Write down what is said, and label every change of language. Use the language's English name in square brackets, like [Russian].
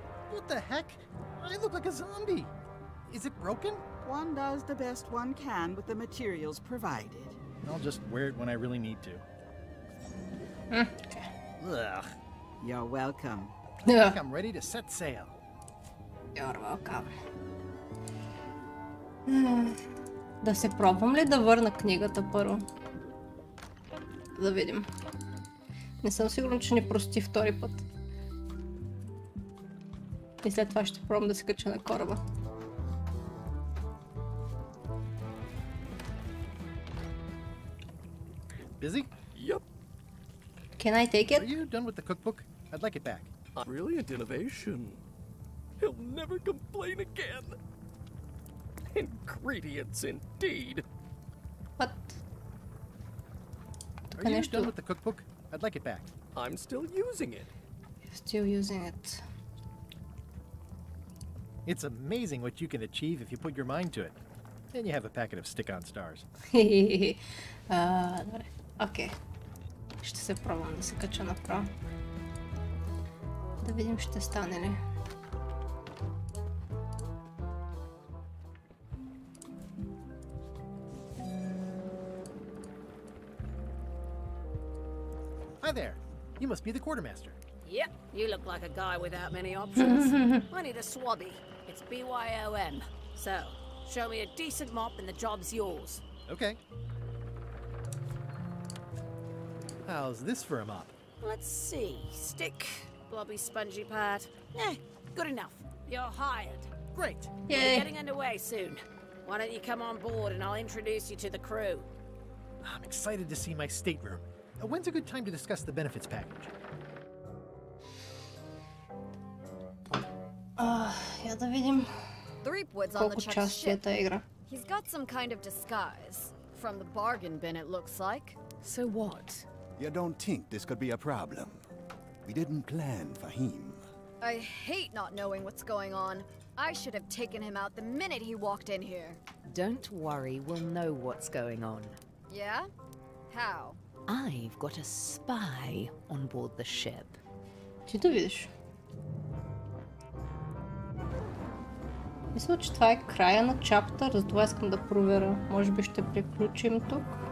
[English] What the heck? I look like a zombie. Is it broken? One does the best one can with the materials provided. I'll just wear it when I really need to. Ugh. You're welcome. I think I'm ready to set sail. You're welcome. [Bulgarian] Да се пробвам ли да върна книгата първо? Да видим. Не съм сигурна, че ни прости втори път. И след това ще пробвам да се кача на кораба. [English] Busy? Yep. Can I take it? Are you done with the cookbook? I'd like it back. Brilliant innovation. He'll never complain again. Ingredients indeed. What? Are you done with the cookbook? I'd like it back. I'm still using it. You're still using it. It's amazing what you can achieve if you put your mind to it. Then you have a packet of stick-on stars. [Bulgarian] Добре. Окей. Ще се пробвам да се кача направо. Да видим ще стане ли. [English] Hi there. You must be the quartermaster. Yep, you look like a guy without many options. I need a swabby. It's BYOM. So, show me a decent mop and the job's yours. Okay. How's this for a mop? Let's see. Stick, blobby spongy pad. Good enough. You're hired. Great. We're getting underway soon. Why don't you come on board and I'll introduce you to the crew. I'm excited to see my stateroom. When's a good time to discuss the benefits package? [Bulgarian] Я да видим колко части е тази игра. [English] He's got some kind of disguise. From the bargain bin, it looks like. So what? You don't think this could be a problem? We didn't plan for him. I hate not knowing what's going on. I should have taken him out the minute he walked in here. Don't worry, we'll know what's going on. Yeah? How? I've got a spy on board the ship. [Bulgarian] Ти да видиш. Мисля, че това е края на чаптър, затова искам да проверя. Може би ще приключим тук.